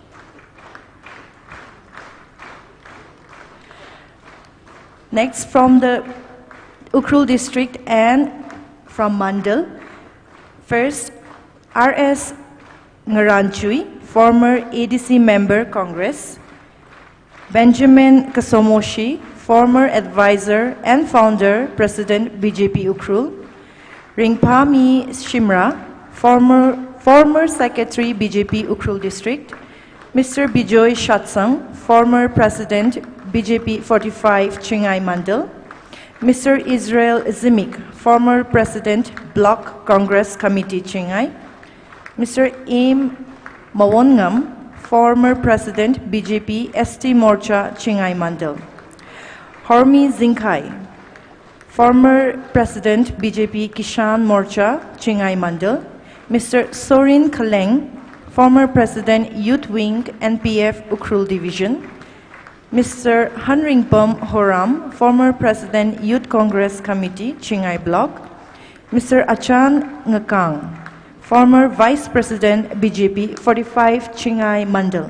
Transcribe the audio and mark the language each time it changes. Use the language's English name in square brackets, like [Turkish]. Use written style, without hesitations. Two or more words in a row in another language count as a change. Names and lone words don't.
[English] Next, from the Ukhrul district and from Mandal. First, R.S. Ngaranchui, former ADC member, Congress. Benjamin Kasomoshi, former advisor and founder, President, BJP Ukhrul. Ringpami Shimra, former secretary, BJP Ukhrul district. Mr. Bijoy Shatsang, former president, BJP 45 Chingai Mandal. Mr. Israel Zimik, former President, Bloc Congress Committee, Chingai. Mr. Aim Mawongam, former President, BJP ST Morcha, Chingai Mandal. Hormi Zinkai, former President, BJP Kishan Morcha, Chingai Mandal. Mr. Sorin Kaleng, former President, Youth Wing, NPF Ukhrul Division. Mr. Hanringpom Horam, former President, Youth Congress Committee, Chingai Block. Mr. Achan Ngakang, former Vice President, BJP 45, Chingai Mandal.